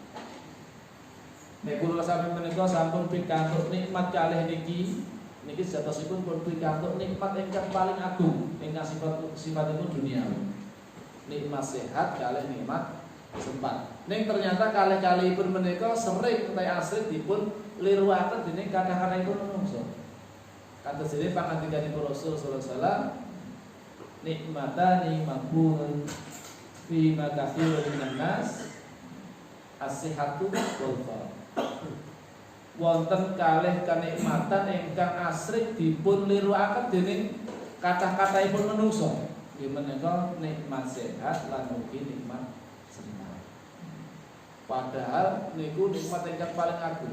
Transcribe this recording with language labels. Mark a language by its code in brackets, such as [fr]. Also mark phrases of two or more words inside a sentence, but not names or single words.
[jv] Nek kula sami menika sampun pikantuk nikmat kalih niki sejatosipun pun pikantuk nikmat ingkang paling agung ingkang sifatipun duniawi. Nikmat sehat kalih nikmat sempat. Ning ternyata kalih-kalihipun menika sering utawi asring dipun liruaken dening kadang-kadangipun manungsa. Kados dene pangandikanipun [ar] Rasul صلى الله عليه وسلم نعمتان مغبون فيهما كثير من الناس الصحة والفراغ. [jv] Wonten kalih kanikmatan ingkang asring dipun liruaken dening kathah-kathahipun manungsa. Nggih menika nikmat sehat lan ugi nikmat sempat. Padahal niku nikmat ingkang paling agung.